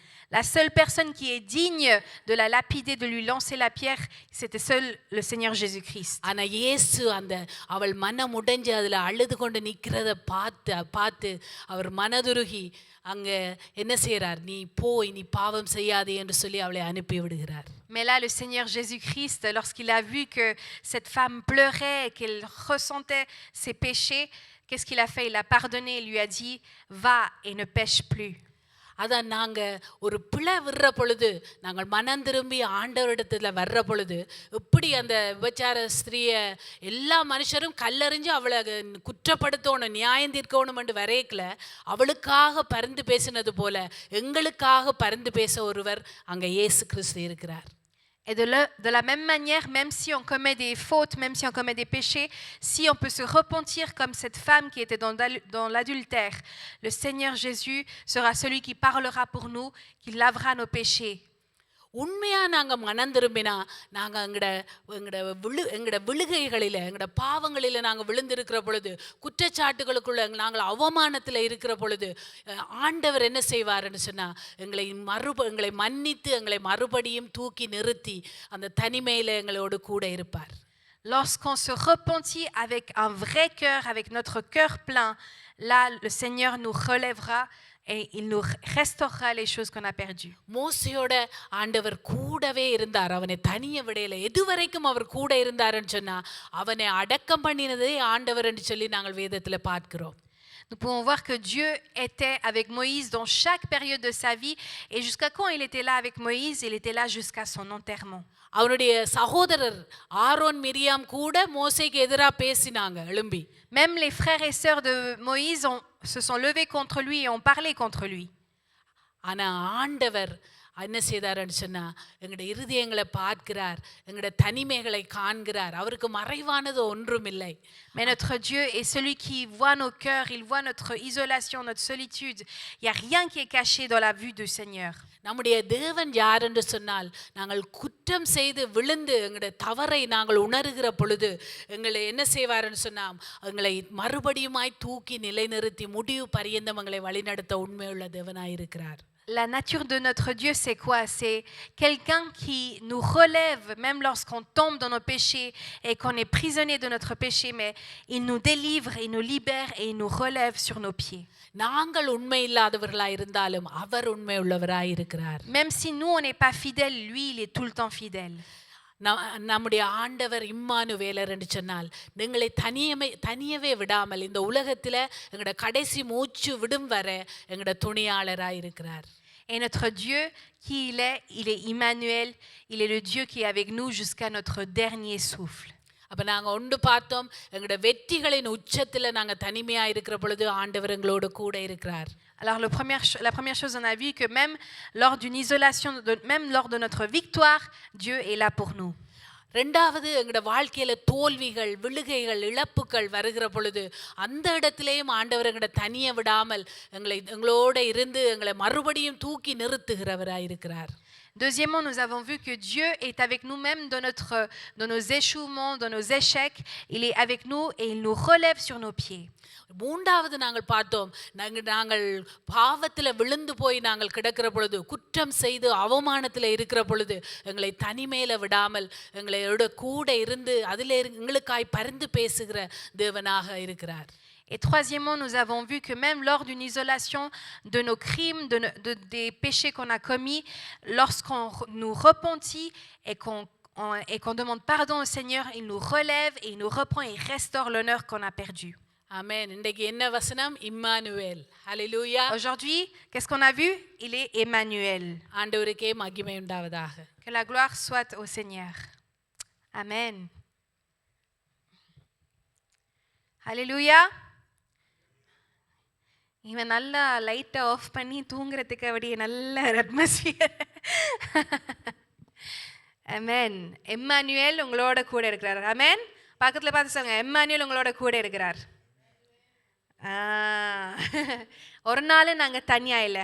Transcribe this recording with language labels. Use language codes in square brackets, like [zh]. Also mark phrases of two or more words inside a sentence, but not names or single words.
[fr] La seule personne qui est digne de la lapider, de lui lancer la pierre, c'était seul le Seigneur Jésus-Christ. [ta] ஆனா இயேசு அவள் மனம் உடைஞ்சு அதுல அழுது கொண்டு நிக்கிறத பார்த்து அவர் மனதுருகி அங்க என்ன செய்யறார், நீ போய் நீ பாவம் செய்யாதே என்று சொல்லி அவளை அனுப்பி விடுகிறார். [fr] Mais là, le Seigneur Jésus-Christ, lorsqu'il a vu que cette femme pleurait, qu'elle ressentait ses péchés, qu'est-ce qu'il a fait? Il a pardonné, il lui a dit, va et ne pêche plus. [ta] அதான் நாங்க ஒரு பிழை விடுற பொழுது, நாங்கள் மனம் திரும்பி ஆண்டவரிடத்துல வர்ற பொழுது, எப்படி அந்த விபச்சார ஸ்திரீய எல்லா மனுஷரும் கல்லறிஞ்சு அவளை குற்றப்படுத்தணும், நியாயம் தீர்க்கணும் என்று வரைக்கல, அவளுக்காக பரிந்து பேசினது போல எங்களுக்காக பரிந்து பேச ஒருவர் அங்க இயேசு கிறிஸ்து இருக்கிறார். [fr] Et de la même manière, même si on commet des fautes, même si on commet des péchés, si on peut se repentir comme cette femme qui était dans l'adultère, le Seigneur Jésus sera celui qui parlera pour nous, qui lavera nos péchés. [ta] உண்மையா நாங்க மனம் திரும்பினா நாங்க எங்கட விழுகைகளில எங்கட பாவங்களில நாங்க விழுந்திருக்கிற பொழுது, குற்றச்சாட்டுகளுக்குள்ள நாங்கள் அவமானத்துல இருக்கிற பொழுது, ஆண்டவர் என்ன செய்வார்னு சொன்னா எங்களை மன்னித்து எங்களை மறுபடியும் தூக்கி நிறுத்தி அந்த தனிமையில எங்களோடு கூட இருப்பார். [fr] Lorsqu'on se repentit avec un vrai cœur, avec notre cœur plein, là le Seigneur nous relèvera et il nous restaurera les choses qu'on a perdues. [ta] மோசேயோட ஆண்டவர் கூடவே இருந்தார், அவனை தனிய விடையில எதுவரைக்கும் அவர் கூட இருந்தாருன்னு சொன்னா அவனை அடக்கம் பண்ணினதே ஆண்டவர் என்று சொல்லி நாங்கள் வேதத்துல பார்க்கிறோம். [fr] Nous pouvons voir que Dieu était avec Moïse dans chaque période de sa vie, et jusqu'à quand il était là avec Moïse? Il était là jusqu'à son enterrement. [ta] அவனுடைய சகோதரர் ஆரோன் மிரியாம் கூட மோசேக்கு எதிராக பேசினாங்க எழும்பி. [fr] Même les frères et sœurs de Moïse se sont levés contre lui et ont parlé contre lui. [ta] ஆனா ஆண்டவர் என்ன செய்தாருன்னு சொன்னா எங்களோட இருதயங்களை பார்க்கிறார், எங்களோட தனிமைகளை காண்கிறார், அவருக்கு மறைவானது ஒன்றும் இல்லை. [fr] Mais notre Dieu est celui qui voit nos cœurs, il voit notre isolation, notre solitude. Il n'y a rien qui est caché dans la vue du Seigneur. [ta] நம்முடைய தேவன் யார் என்று சொன்னால், நாங்கள் குற்றம் செய்து விழுந்து எங்களுடைய தவறை நாங்கள் உணர்கிற பொழுது எங்களை என்ன செய்வார்னு சொன்னால் எங்களை மறுபடியுமாய் தூக்கி நிலைநிறுத்தி முடிவு பரியந்தம் எங்களை வழிநடத்த உண்மையுள்ள தேவனாயிருக்கிறார். [fr] La nature de notre Dieu, c'est quoi? C'est quelqu'un qui nous relève même lorsqu'on tombe dans nos péchés et qu'on est prisonnier de notre péché, mais il nous délivre, il nous libère et il nous relève sur nos pieds. [ta] நாங்கள் உண்மை இல்லாதவர்களாய் இருந்தாலும் அவர் உண்மை உள்ளவராய் இருக்கிறார். [fr] Même si nous on n'est pas fidèles, lui il est tout le temps fidèle. [ta] நம்முடைய ஆண்டவர் இம்மானுவேலர் என்று சொன்னால் எங்களை தனியவே விடாமல் இந்த உலகத்தில் எங்களோட கடைசி மூச்சு விடும் வர எங்களோட துணையாளராய் இருக்கிறார். [fr] Et notre Dieu, qui il est Emmanuel, il est le Dieu qui est avec nous jusqu'à notre dernier souffle. [ta] அப்போ நாங்கள் ஒன்று பார்த்தோம், எங்களோட வெற்றிகளின் உச்சத்தில் நாங்கள் தனிமையாக இருக்கிற பொழுது ஆண்டவர் எங்களோடு கூட இருக்கிறார். [fr] Alors la première chose, on a vu que même lors d'une isolation, même lors de notre victoire, Dieu est là pour nous. [ta] ரெண்டாவது, எங்களோட வாழ்க்கையில தோல்விகள், விழுகைகள், இழப்புகள் வருகிற பொழுது அந்த இடத்திலேயும் ஆண்டவர் எங்களை தனிய விடாமல் எங்களோட இருந்து எங்களை மறுபடியும் தூக்கி நிறுத்துகிறவராய் இருக்கிறார். [fr] Deuxièmement, nous avons vu que Dieu est avec nous même dans nos échouements, dans nos échecs. Il est avec nous et il nous relève sur nos pieds. [ta] மூன்றாவது நாங்கள் பார்த்தோம், நாங்கள் பாவத்தில் விழுந்து போய் நாங்கள் கிடக்கிற பொழுது, குற்றம் செய்து அவமானத்தில் இருக்கிற பொழுது எங்களை தனிமையில் விடாமல் எங்களோட கூட இருந்து அதில் எங்களுக்காய் பரிந்து பேசுகிற தேவனாக இருக்கிறார். [fr] Et troisièmement, nous avons vu que même lors d'une isolation de nos crimes, des péchés qu'on a commis, lorsqu'on nous repentit et qu'on demande pardon au Seigneur, il nous relève et il nous reprend et il restaure l'honneur qu'on a perdu. [ta] Amen. இன்றைக்கு என்ன வசனம்? இம்மானுவேல். ஹல்லேலூயா. [fr] Aujourd'hui, qu'est-ce qu'on a vu? Il est Emmanuel. [ta] ஆண்டவருக்கே மகிமை உண்டாவதாக. [fr] Que la gloire soit au Seigneur. Amen. Alléluia. [ta] இவன் நல்லா [en] light off [ta] பண்ணி தூங்குறதுக்கு அப்படியே நல்ல அட்மாஸ்பியர். அமேன். எம்மானுவேல் உங்களோட கூட இருக்கிறார். அமேன். பக்கத்தில் பார்த்து சொல்லுங்க, எம்மானுவேல் உங்களோட கூட இருக்கிறார். ஒரு நாள் நாங்கள் தனியாக இல்லை.